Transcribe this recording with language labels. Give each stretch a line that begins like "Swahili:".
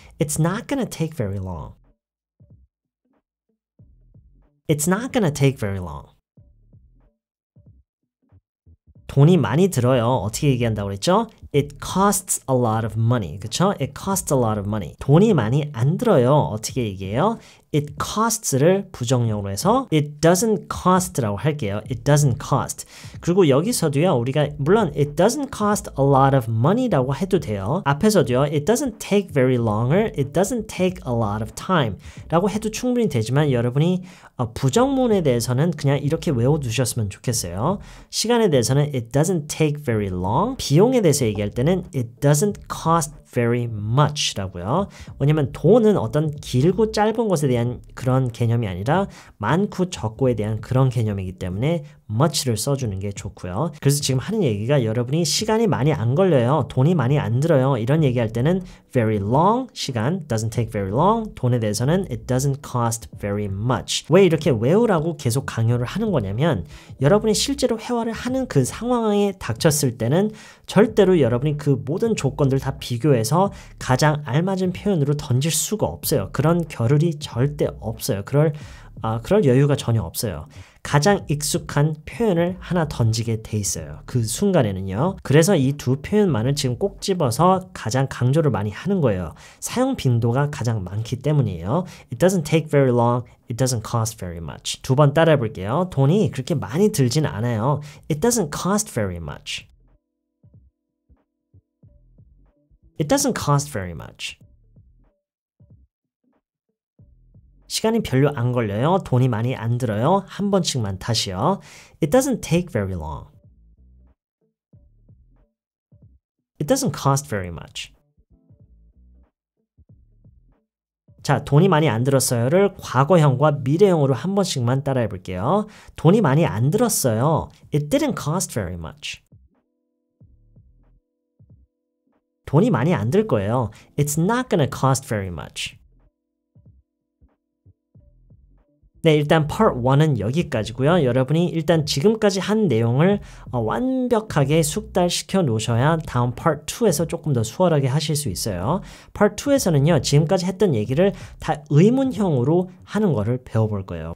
English: It's not gonna take very long. It's not gonna take very long.
Korean: 돈이 많이 들어요. 어떻게 얘기한다고 그랬죠?
English: It costs a lot of money.
Korean: 그쵸?
English: It costs a lot of money.
Korean: 돈이 많이 안 들어요. 어떻게 얘기해요? It costs를 부정형으로 해서
English: it doesn't cost
Korean: 라고 할게요.
English: It doesn't cost.
Korean: 그리고 여기서도요. 우리가 물론
English: it doesn't cost a lot of money
Korean: 라고 해도 돼요. 앞에서도요.
English: It doesn't take very long
Korean: 을
English: it doesn't take a lot of time
Korean: 라고 해도 충분히 되지만 여러분이 부정문에 대해서는 그냥 이렇게 외워두셨으면 좋겠어요. 시간에 대해서는
English: it doesn't take very long.
Korean: 비용에 대해서 얘기할 때는
English: it doesn't cost very much
Korean: 라고요. 왜냐면 돈은 어떤 길고 짧은 것에 대한 그런 개념이 아니라 많고 적고에 대한 그런 개념이기 때문에 much를 써주는 게 좋고요. 그래서 지금 하는 얘기가 여러분이 시간이 많이 안 걸려요. 돈이 많이 안 들어요. 이런 얘기할 때는 very long, 시간,
English: doesn't take very long.
Korean: 돈에 대해서는
English: it doesn't cost very much.
Korean: 왜 이렇게 외우라고 계속 강요를 하는 거냐면 여러분이 실제로 회화를 하는 그 상황에 닥쳤을 때는 절대로 여러분이 그 모든 조건들 다 비교해서 가장 알맞은 표현으로 던질 수가 없어요. 그런 겨를이 절대 없어요. 그럴 여유가 전혀 없어요. 가장 익숙한 표현을 하나 던지게 돼 있어요. 그 순간에는요. 그래서 이 두 표현만을 지금 꼭 집어서 가장 강조를 많이 하는 거예요. 사용 빈도가 가장 많기 때문이에요.
English: It doesn't take very long. It doesn't cost very much.
Korean: 두 번 따라해 볼게요. 돈이 그렇게 많이 들진 않아요.
English: It doesn't cost very much. It doesn't cost very much.
Korean: 시간이 별로 안 걸려요. 돈이 많이 안 들어요. 한 번씩만 다시요.
English: It doesn't take very long. It doesn't cost very much.
Korean: 자, 돈이 많이 안 들었어요를 과거형과 미래형으로 한 번씩만 따라해 볼게요. 돈이 많이 안 들었어요.
English: It didn't cost very much.
Korean: 돈이 많이 안 들 거예요.
English: It's not gonna cost very much.
Korean: 네, 일단 part 1은 여기까지고요. 여러분이 일단 지금까지 한 내용을 완벽하게 숙달시켜 놓으셔야 다음 part 2에서 조금 더 수월하게 하실 수 있어요. part 2에서는요. 지금까지 했던 얘기를 다 의문형으로 하는 거를 배워볼 거예요.